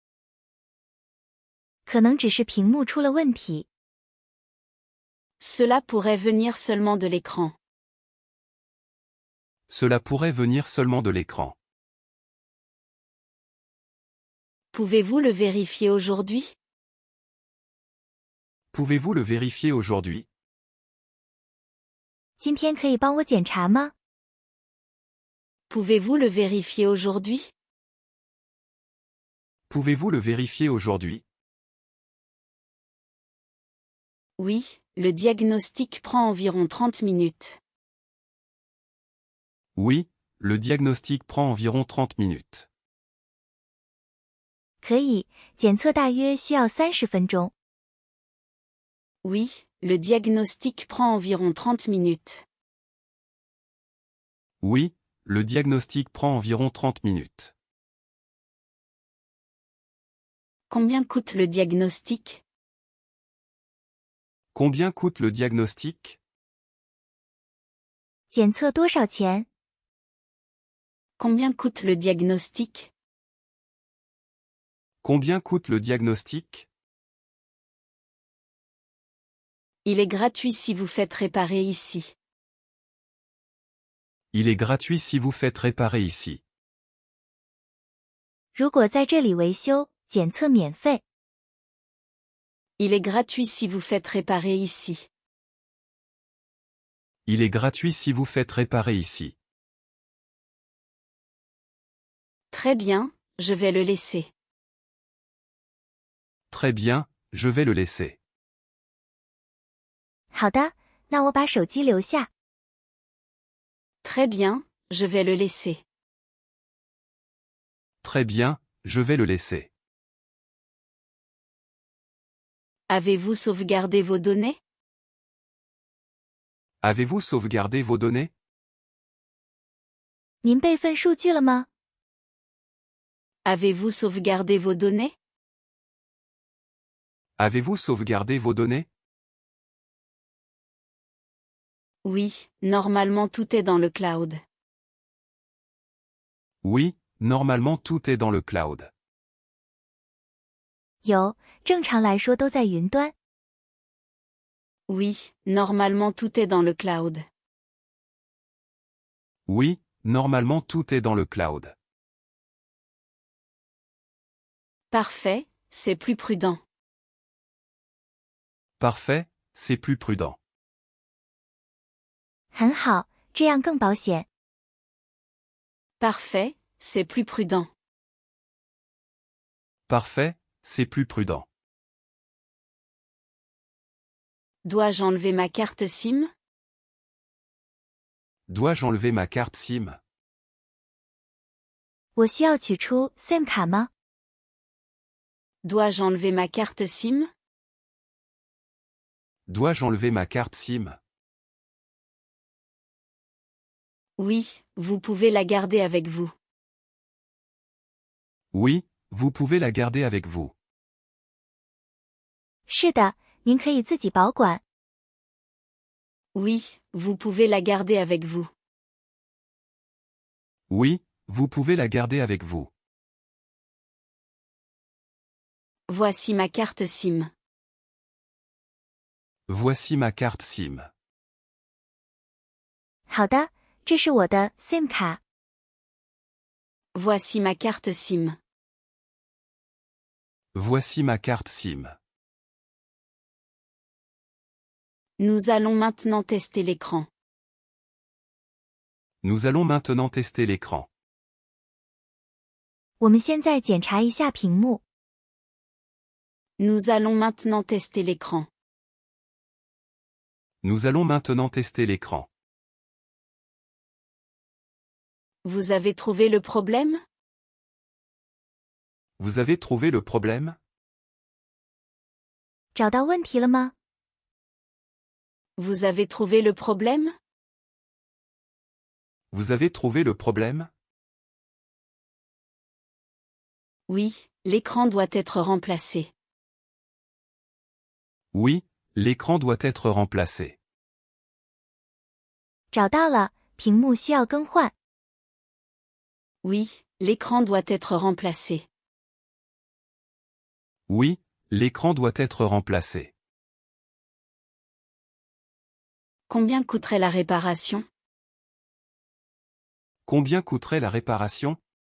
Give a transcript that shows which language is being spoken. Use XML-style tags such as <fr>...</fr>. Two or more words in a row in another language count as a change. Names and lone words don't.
<zh>可能只是屏幕出了问题。</zh> <fr>Cela pourrait venir seulement de l'écran. Cela pourrait venir seulement de l'écran. Pouvez-vous le vérifier aujourd'hui? Pouvez-vous le vérifier aujourd'hui?</fr> <zh>今天可以帮我检查吗？</zh> <fr>Pouvez-vous le vérifier aujourd'hui? Pouvez-vous le vérifier aujourd'hui? Oui, le diagnostic prend environ 30 minutes. Oui, le diagnostic prend environ 30 minutes.</fr> <zh>可以，检测大约需要30分钟。</zh> <fr>Oui, le diagnostic prend environ 30 minutes. Oui, le diagnostic prend environ 30 minutes. Combien coûte le diagnostic? Combien coûte le diagnostic?</fr> <zh>检测多少钱？</zh> <fr>Combien coûte le diagnostic? Combien coûte le diagnostic? Il est gratuit si vous faites réparer ici. Il est gratuit si vous faites réparer ici.</fr> <zh>如果在这里维修，检测免费。</zh> <fr>Il est gratuit si vous faites réparer ici. Il est gratuit si vous faites réparer ici. Très bien, je vais le laisser. Très bien, je vais le laisser.</fr> <zh>好的，那我把手机留下。</zh> <fr>Très bien, je vais le laisser. Très bien, je vais le laisser. Avez-vous sauvegardé vos données? Avez-vous sauvegardé vos données?</fr> <zh>您备份数据了吗？</zh> <fr>Avez-vous sauvegardé vos données? Avez-vous sauvegardé vos données? Oui, normalement tout est dans le cloud. Oui, normalement tout est dans le cloud.</fr> <zh>有，正常来说都在云端。</zh> <fr>Oui, normalement tout est dans le cloud. Oui, normalement tout est dans le cloud. Parfait, c'est plus prudent. Parfait, c'est plus prudent.</fr> <zh>很好，这样更保险。</zh> <fr>Parfait, c'est plus prudent. Parfait, c'est plus prudent. Dois-je enlever ma carte SIM? Dois-je enlever ma carte SIM?</fr> <zh>我需要取出 SIM 卡吗？</zh> <fr>Dois-je enlever ma carte SIM? Dois-je enlever ma carte SIM? Oui, vous pouvez la garder avec vous. Oui, vous pouvez la garder avec vous.</fr> <zh>是的，您可以自己保管。</zh> <fr>Oui, vous pouvez la garder avec vous. Oui, vous pouvez la garder avec vous. Voici ma carte SIM. Voici ma carte SIM.</fr> <zh>好的，这是我的 SIM 卡。</zh> <fr>Voici ma carte SIM. Voici ma carte SIM. Nous allons maintenant tester l'écran. Nous allons maintenant tester l'écran.</fr> <zh>我们现在检查一下屏幕。</zh> <fr>Nous allons maintenant tester l'écran. Nous allons maintenant tester l'écran. Vous avez trouvé le problème? Vous avez trouvé le problème?</fr> <zh>找到问题了吗？</zh> <fr>Vous avez trouvé le problème? Vous avez trouvé le problème? Oui, l'écran doit être remplacé. Oui, l'écran doit être remplacé.</fr> <zh>找到了，屏幕需要更换。</zh> <fr>Oui, l'écran doit être remplacé. Oui, l'écran doit être remplacé. Combien coûterait la réparation? Combien coûterait la réparation?</fr>